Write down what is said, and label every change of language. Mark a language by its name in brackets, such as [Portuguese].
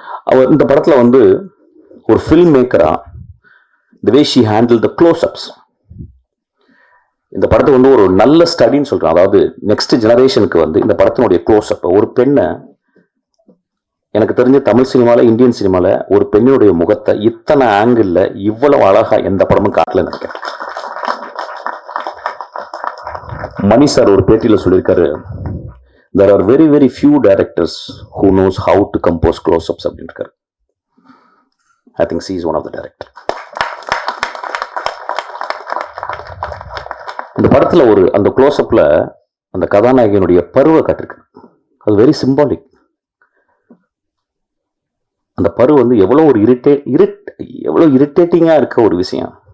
[Tamil] அவர் இந்த படத்துல ஒரு film மேக்கரா [English] the way she handled the close-ups, [Tamil] இந்த படத்தை ஒரு நல்ல ஸ்டடின்னு சொல்றேன். அதாவது நெக்ஸ்ட் ஜெனரேஷனுக்கு இந்த படத்தினுடைய க்ளோஸ்அப், ஒரு பெண்ணை, எனக்கு தெரிஞ்ச தமிழ் சினிமால இந்தியன் சினிமால ஒரு பெண்ணுடைய முகத்தை இத்தனை ஆங்கிள் இவ்வளவு அழகா எந்த படமும் காட்டல நினைக்கிறேன். மணி சார் ஒரு பேட்டியில சொல்லியிருக்காரு, [English] there are very very few directors who knows how to compose close-ups [Tamil] அப்படின்னு இருக்காரு. [English] I think she is one of the director. [Tamil] இந்த படத்துல அந்த க்ளோஸ்அப்ல அந்த கதாநாயகனுடைய பருவ காட்டிருக்கு. அது வெரி சிம்பாலிக். அந்த பரு எவ்வளவு ஒரு எவ்வளவு இரிட்டேட்டிங்கா இருக்க ஒரு விஷயம்.